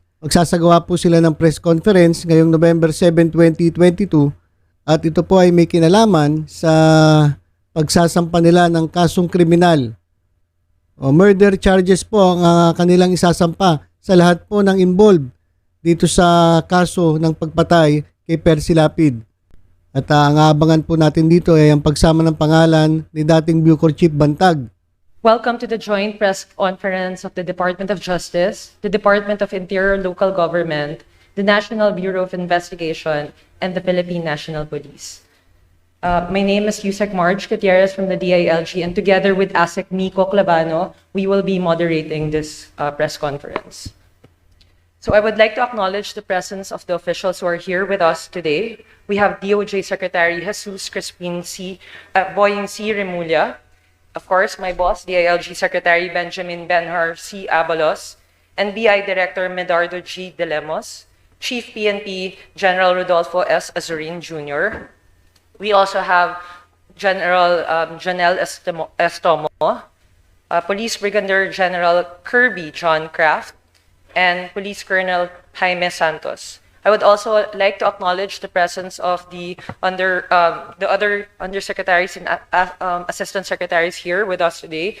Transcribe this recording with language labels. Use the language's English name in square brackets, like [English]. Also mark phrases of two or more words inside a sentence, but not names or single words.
[Filipino] Magsasagawa po sila ng [English] press conference [Filipino] ngayong November 7, 2022 at ito po ay may kinalaman sa pagsasampa nila ng kasong kriminal. [English] Murder charges [Filipino] po ang kanilang isasampa sa lahat po ng involved dito sa kaso ng pagpatay kay Percy Lapid. At ang aabangan po natin dito ay ang pagsama ng pangalan ni dating Bucor Chief Bantag. [English] Welcome to the joint press conference of the Department of Justice, the Department of Interior and Local Government, the National Bureau of Investigation, and the Philippine National Police. My name is Yusek Marge Gutierrez from the DILG, and together with ASEC Nico Clavano, we will be moderating this press conference. So I would like to acknowledge the presence of the officials who are here with us today. We have DOJ Secretary Jesus Boying C. Remulla, of course, my boss, DILG Secretary Benjamin Benhar C. Abalos, NBI Director Medardo G. De Lemos, Chief PNP General Rodolfo S. Azurin Jr. We also have General Janelle Estomo, Police Brigadier General Kirby John Kraft, and Police Colonel Jaime Santos. I would also like to acknowledge the presence of the other undersecretaries and assistant secretaries here with us today.